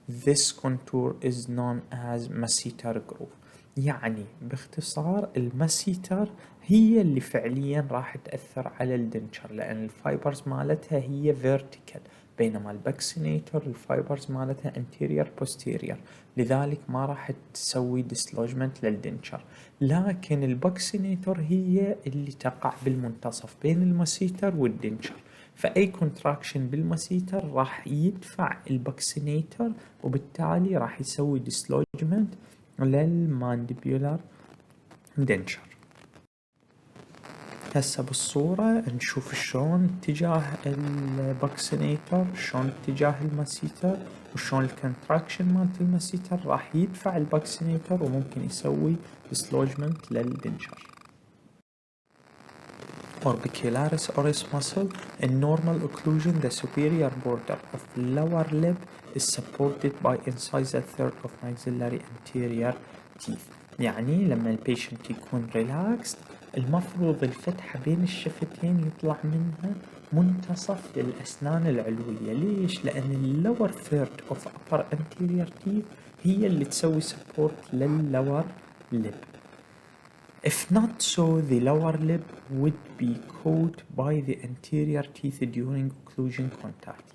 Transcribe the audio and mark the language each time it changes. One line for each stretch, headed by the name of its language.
English: This contour is known as masseter groove.
Arabic: يعني باختصار المسيتر هي اللي فعليا راح تأثر على الدنشر، لأن الفايبرز مالتها هي vertical، بينما الباكسينيتور الفايبرز مالتها anterior posterior، لذلك ما راح تسوي dislodgement للدنشر. لكن الباكسينيتور هي اللي تقع بالمنتصف بين المسيتر والدنشر، فأي كونتراكشن بالمسيتر راح يدفع الباكسينيتور، وبالتالي راح يسوي dislodgement للمانديبيولار دنشر. هسه بالصورة نشوف شلون اتجاه الباكسينيتور، شلون اتجاه المسيتر، وشلون الكونتراكشن مالت المسيتر راح يدفع الباكسينيتور وممكن يسوي dislodgement للدنشر.
English: Orbicularis oris muscle. In normal occlusion, the superior border of lower lip is supported by incisal third of maxillary anterior teeth.
Arabic: يعني لما البيشنت يكون relaxed المفروض الفتحة بين الشفتين يطلع منها منتصف للأسنان العلوية. ليش؟ لأن اللور
English: third of upper anterior teeth
Arabic: هي اللي تسوي support للlower lip.
English: If not so, the lower lip would be caught by the anterior teeth during occlusion contact.